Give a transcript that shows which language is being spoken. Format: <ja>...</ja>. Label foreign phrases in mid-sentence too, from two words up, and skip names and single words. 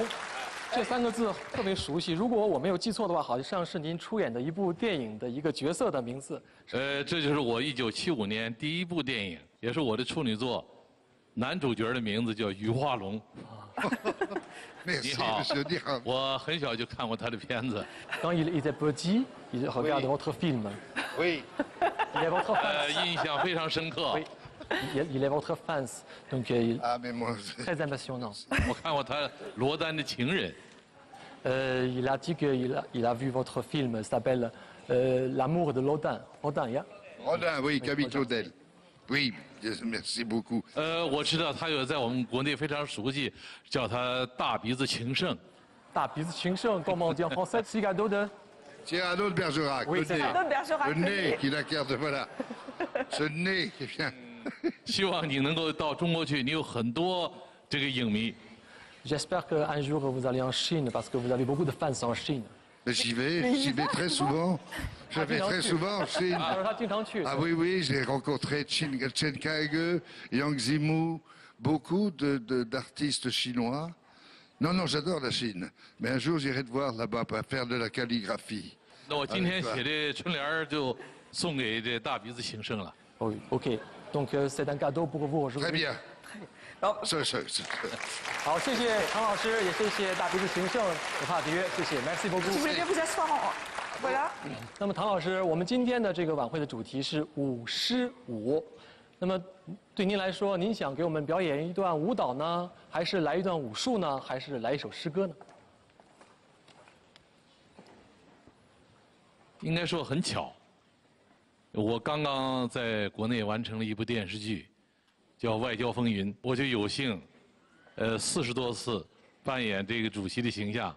<zh>这三个字特别熟悉，如果我没有记错的话，好像是您出演的一部电影的一个角色的名字。这就是我1975年第一部电影，也是我的处女作，男主角的名字叫于化龙。你好，你好，我很小就看过他的片子。</zh> <fr>Quand il était petit, il regardait votre film. Oui. Il est votre fan.</fr> <zh>印象非常深刻。</zh> <fr>Il est votre fan, donc très impressionnant.</fr> <zh>我看过他罗丹的情人。</zh> <fr>Il a dit qu'il a vu votre film, s'appelle L'amour de Rodin.</fr> <en>Rodin, yeah?</en> <fr>Rodin, oui, Camille Claudel. Oui, merci beaucoup.</fr> <zh>我知道他有在我们国内非常熟悉，叫他大鼻子情圣。</zh> <fr>大鼻子情圣 ，comment dire en français Cyrano de Cyrano de Bergerac. Oui, le c'est nez. ça. Cyrano de Bergerac, Le le nez nez. qui l'incarne, voilà. Ce nez qui vient.</fr> <zh>希望你能够到中国去，你有很多这个影迷。</zh> <fr>J'espère qu'un jour vous allez en Chine parce que vous avez beaucoup de fans en Chine. Mais j'y vais très souvent. Je vais très souvent en Chine.</fr> <zh>他说他经常去。</zh> <fr>Ah oui, oui, j'ai rencontré Chen Kaige, Yang Zimu, beaucoup d'artistes chinois. Non, non, j'adore la Chine. Mais un jour, j'irai te voir là-bas pour faire de la calligraphie.</fr> <zh>那我今天写的春联儿就送给这大鼻子情圣了。</zh> <fr>Oui, ok. Donc c'est un cadeau pour vous aujourd'hui. Très bien.</fr> <zh>好，好，谢谢唐老师，也谢谢大鼻子情圣的帕迪约，谢谢 ，</zh> <fr>merci beaucoup。 Si vous voulez bien vous asseoir en... Voilà.</fr> <zh>那么唐老师，我们今天的这个晚会的主题是舞狮舞。那么对您来说，您想给我们表演一段舞蹈呢，还是来一段武术呢，还是来一首诗歌呢？应该说很巧，我刚刚在国内完成了一部电视剧，叫《外交风云》，我就有幸，40多次扮演这个主席的形象。</zh>